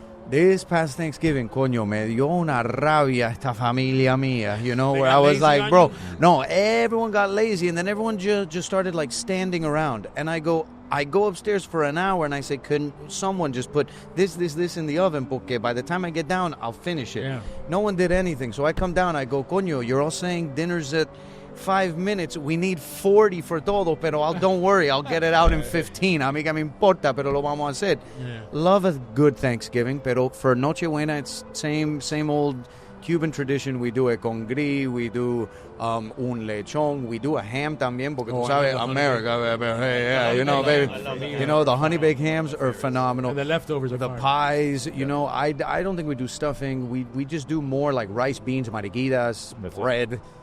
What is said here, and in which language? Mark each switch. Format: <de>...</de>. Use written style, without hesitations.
<en>This past Thanksgiving,</en> <es>coño, me dio una rabia esta familia mía,</es> <en>where I was like, bro, no, everyone got lazy, and then everyone just started standing around, and I go upstairs for an hour, and I say, couldn't someone just put this in the oven,</en> <es>porque</es> <en>by the time I get down, I'll finish it. Yeah. No one did anything, so I come down, I go, coño, you're all saying dinner's at 5 minutes, we need 40 for</en> <es>todo, pero</es> <en>don't worry, I'll get it out in 15.</en> <es>A mí que me importa, pero lo vamos a hacer.</es> <en>Yeah. Love a good Thanksgiving,</en> <es>pero</es> <en>for Nochebuena, it's same old Cuban tradition. We do it</en> <es>con gris,</es> <en>we do</en> <es>un lechon,</es> <en>we do a ham</en> <es>también, porque tú sabes,</es> <en>America, baby, baby. The honey baked hams are phenomenal. And the leftovers are the pies, I don't think we do stuffing. We just do more like rice, beans, mariquitas, bread.</en>